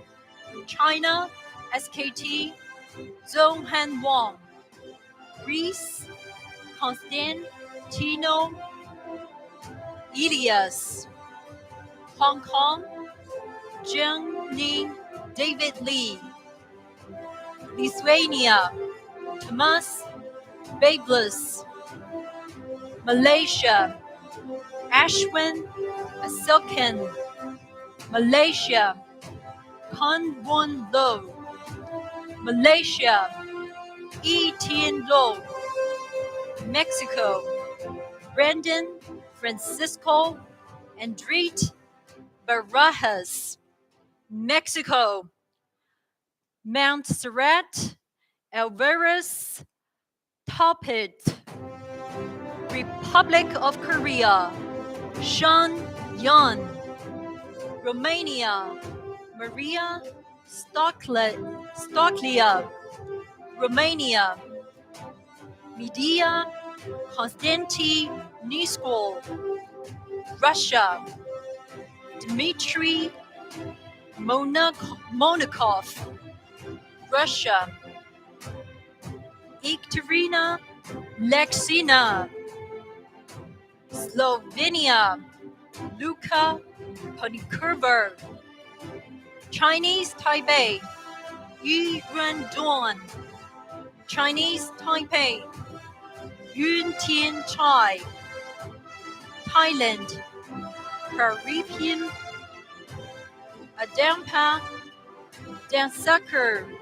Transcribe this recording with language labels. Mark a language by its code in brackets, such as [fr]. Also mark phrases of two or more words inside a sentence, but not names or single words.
[en] China, SKT, Zhong Han Wang. Greece, Constantino Elias. Hong Kong, Zheng Ning David Lee. Lithuania, Tomas Bablis. Malaysia, Ashwin Asilkan. Malaysia, Han Won Lo. Malaysia, Yi Tian Lo. Mexico, Brandon Francisco Andrete Barajas. Mexico, Montserrat Alvarez Topit. Republic of Korea, Shan Yan. Romania, Maria Stoclia. Romania, Media Konstanty Niskol. Russia, Dmitry Monakov. Russia, Ekaterina Lexina. Slovenia, Luka Ponikurver. Chinese Taipei, Yu Yuanduan. Chinese Taipei, Yun Tian Chai. Thailand, Caribbean, Adampa, Dansucker.